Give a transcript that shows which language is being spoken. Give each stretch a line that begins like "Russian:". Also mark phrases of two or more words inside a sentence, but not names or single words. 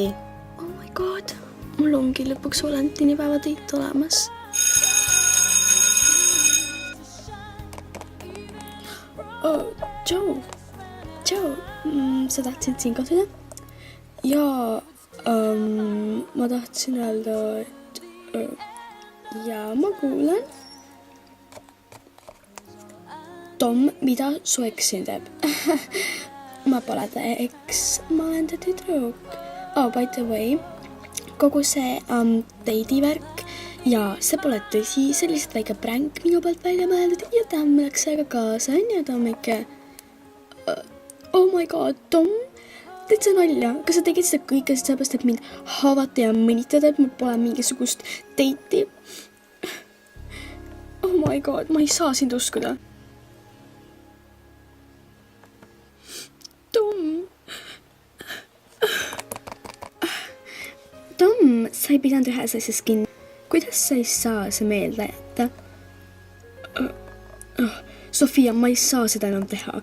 English: Oh my god,
Estonian: mul ongi lõpuks valentinipäeva teit olemas. Tšau, sa tahtsid siin kohtuda? Jaa, ma tahtsin öelda, et jaa, ma kuulen. Tom, mida su eks siin teeb? Ma pole ta eks, ma olen ta tüdruk.
English: By the way,
Estonian: kogu see date'i-värk ja see pole tõsi, see lihtsalt väike pränk minu pealt välja mõeldud ja Tom läks sellega kaasa, on ju, Tomike?
English: Oh my god, Tom,
Estonian: teed sa nalja? Kas sa tegid seda kõike sellepärast, et mind haavata ja mõnitada, et mul pole mingisugust date'i?
English: Oh my god,
Estonian: ma ei saa sind uskuda. Tom, sa ei pidanud ühes asjas kinni. Kuidas sa ei saa see meelde jätta? Sofia, ma ei saa seda enam teha.